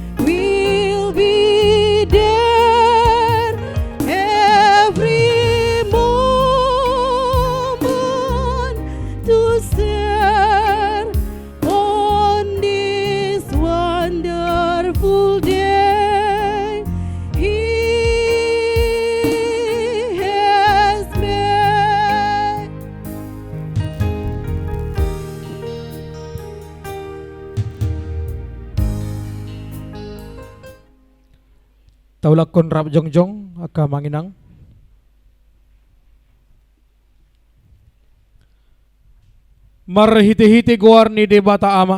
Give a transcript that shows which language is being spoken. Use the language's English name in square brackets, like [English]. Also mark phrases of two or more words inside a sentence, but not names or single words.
[English] Will be there every moment to share on this wonderful day He has made. [Batak Toba] Taulakon rap jongjong aka manginang. Marhiti-hiti goar ni debata ama.